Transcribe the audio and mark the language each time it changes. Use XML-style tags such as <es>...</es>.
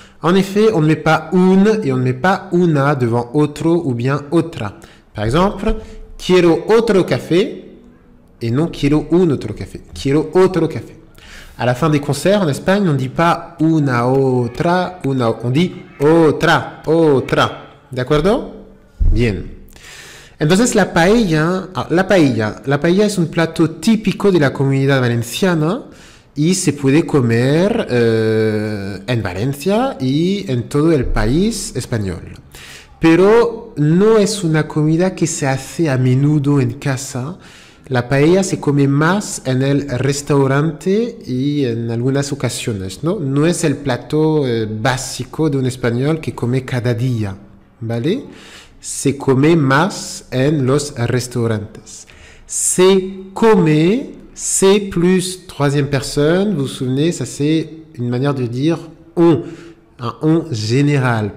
<fr>En effet, on ne met pas un et on ne met pas una devant otro ou bien otra. Par exemple,</fr> <es>quiero otro café</es> <fr>et non</fr> <es>quiero un otro café. Quiero otro café.</es> <fr>À la fin des concerts en Espagne, on ne dit pas</fr> <es>una otra,</es> <fr>on dit</fr> <es>otra, otra. ¿De acuerdo? Bien. Entonces la paella es un plato típico de la comunidad valenciana y se puede comer en Valencia y en todo el país español. Pero no es una comida que se hace a menudo en casa. La paella se come más en el restaurante y en algunas ocasiones, ¿no? No es el plato básico de un español que come cada día, ¿vale? Se come más en los restaurantes. Se come,</es> <fr>c'est plus troisième personne, vous vous souvenez, ça c'est une manière de dire on, un on général.</fr>